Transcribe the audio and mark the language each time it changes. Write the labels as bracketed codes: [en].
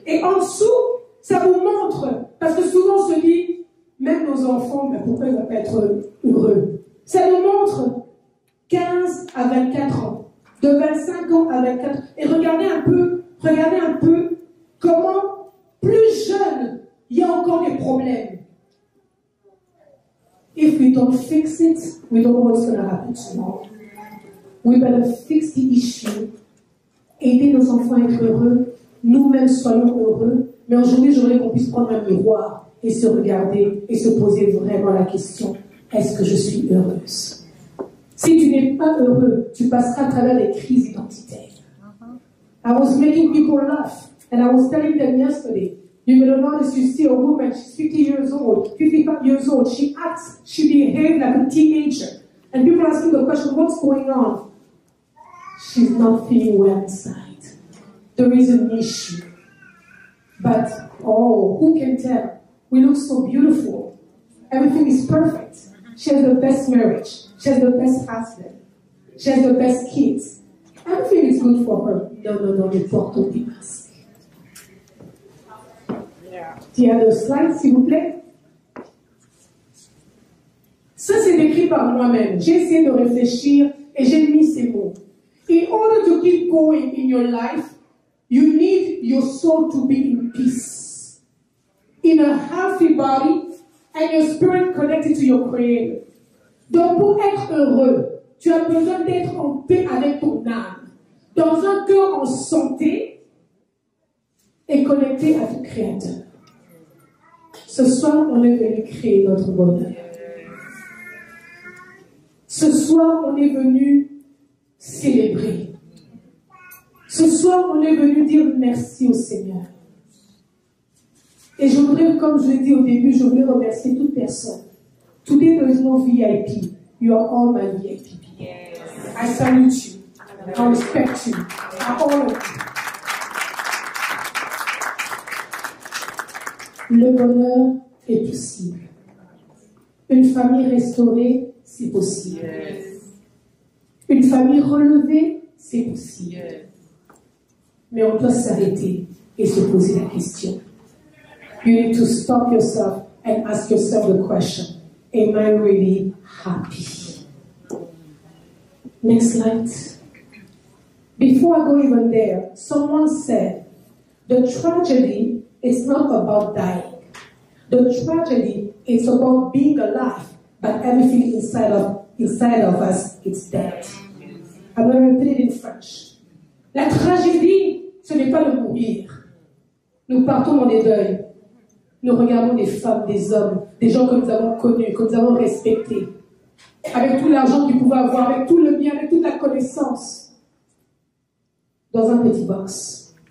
[fr] Et en dessous, ça vous montre, parce que souvent on se dit, même nos enfants, mais pourquoi ils ne vont pas être heureux? Ça nous montre 15 à 24 ans, de 25 ans à 24 ans. Et regardez un peu comment, plus jeune, il y a encore des problèmes. [en] If we don't fix it, we don't know what's going to happen tomorrow. We better fix the issue. [fr] Aider nos enfants à être heureux. Nous-mêmes soyons heureux. Mais aujourd'hui, j'aimerais qu'on puisse prendre un miroir et se regarder et se poser vraiment la question, est-ce que je suis heureuse? Si tu n'es pas heureux, tu passeras à travers des crises identitaires. [en] I was making people laugh. And I was telling them yesterday, you're going to notice you see a woman, she's 50 years old, 55 years old, she behaves like a teenager. And people are asking the question, what's going on? She's not feeling well inside. There is an issue. But, who can tell? We look so beautiful. Everything is perfect. She has the best marriage. She has the best husband. She has the best kids. Everything is good for her. No, [fr] les portons des masques. Il y a le slide, s'il vous plaît. Ça, c'est écrit par moi-même. J'ai essayé de réfléchir et j'ai mis ces mots. [en] In order to keep going in your life, you need your soul to be in peace, in a healthy body, and your spirit connected to your Creator. [fr] Donc, pour être heureux, tu as besoin d'être en paix avec ton âme, dans un cœur en santé et connecté à ton Créateur. Ce soir, on est venu créer notre bonheur. Ce soir, on est venu célébrer. Ce soir, on est venu dire merci au Seigneur. Et je voudrais, comme je l'ai dit au début, je voudrais remercier toute personne. [en] Today there is no VIP. You are all my VIP. Yes. I salute you. I respect you. I honor you. [fr] Le bonheur est possible. Une famille restaurée, c'est possible. [en] Yes. [fr] Une famille relevée, c'est possible. Yes. Mais on doit s'arrêter et se poser la question. [en] You need to stop yourself and ask yourself the question, am I really happy? Next slide. Before I go even there, someone said, The tragedy is not about dying. The tragedy is about being alive, but everything inside of us is dead. I'm going to repeat it in French. [fr] La tragédie, ce n'est pas de mourir. Nous partons dans des deuils. Nous regardons des femmes, des hommes, des gens que nous avons connus, que nous avons respectés, avec tout l'argent qu'ils pouvaient avoir, avec tout le bien, avec toute la connaissance, dans un petit box.